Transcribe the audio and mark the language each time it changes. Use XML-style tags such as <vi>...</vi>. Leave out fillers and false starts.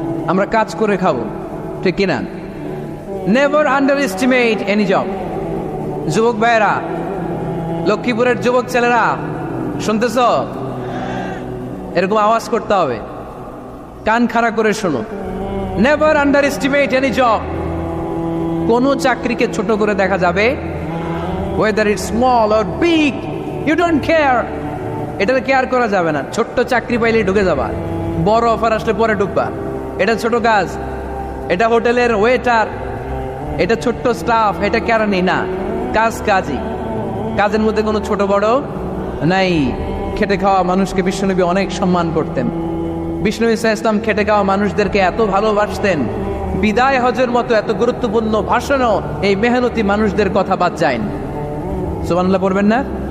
<bn>আমরা কাজ করে খাবো, ঠিক কিনা?</bn> <en>Never underestimate any job.</en> <bn>যুবক ভাইয়েরা, লক্ষ্মীপুরের যুবক ছেলেরা শুনতেছ? এরকম আওয়াজ করতে হবে, কান খাড়া করে শোনো।</bn> <en>Never underestimate any job.</en> <bn>কোনো চাকরিকে ছোট করে দেখা যাবে,</bn> <en>whether it's small or big, you don't care.</en> <bn>এটার কেয়ার করা যাবে না। ছোট্ট চাকরি পাইলে ঢুকে যাবা, বড় অফার আসলে পরে ঢুকবা। এটা ছোট কাজ, এটা হোটেলের ওয়েটার, এটা ছোট্ট স্টাফ, এটা কেরানি না। কাজ কাজই, কাজের মধ্যে কোনো ছোট বড় নাই। খেটে খাওয়া মানুষকে বিশ্বনবী অনেক সম্মান করতেন। বিষ্ণু ইসলাম খেটে খাওয়া মানুষদেরকে এত ভালোবাসতেন, বিদায় হজের মতো এত গুরুত্বপূর্ণ ভাষণও এই মেহনতি মানুষদের কথা বাদ যায় না। সুবহানাল্লাহ পড়বেন না?</bn>